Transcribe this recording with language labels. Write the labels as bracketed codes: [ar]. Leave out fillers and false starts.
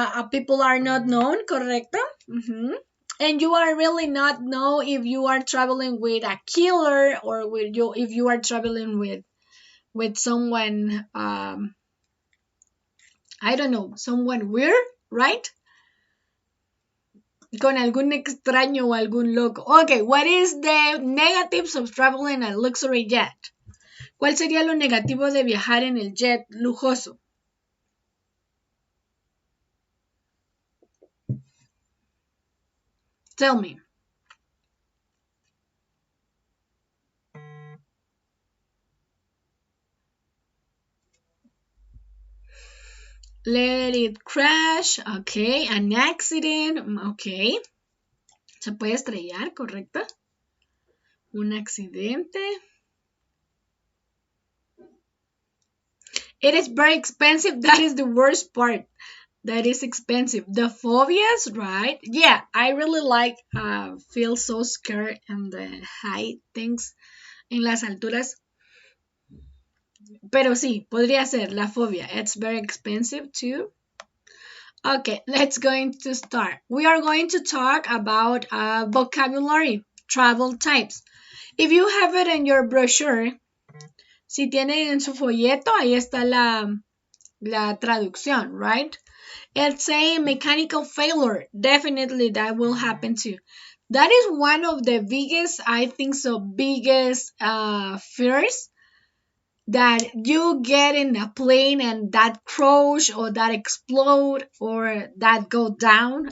[en] People are not known, correcto? Mm-hmm. And you are really not know if you are traveling with a killer or with you if you are traveling with someone I don't know, someone weird, right? [es] Con algún extraño o algún loco. [en] Okay, what is the negatives of traveling a luxury jet? [es] ¿Cuál sería lo negativo de viajar en el jet lujoso? [en] Tell me. Let it crash. Okay, an accident. Okay. [es] Se puede estrellar, ¿correcto? Un accidente. [en] It is very expensive. That is the worst part. That is expensive. The phobias, right? Yeah, I really like feel so scared in the high things [es] en las alturas. Pero sí, podría ser la fobia. [en] It's very expensive too. Okay, let's going to start. We are going to talk about vocabulary, travel types. If you have it in your brochure, [es] si tienen en su folleto, ahí está la traducción, [en] right? It's a mechanical failure. Definitely that will happen too. That is one of the biggest, I think so, biggest fears that you get in a plane and that crash or that explode or that go down.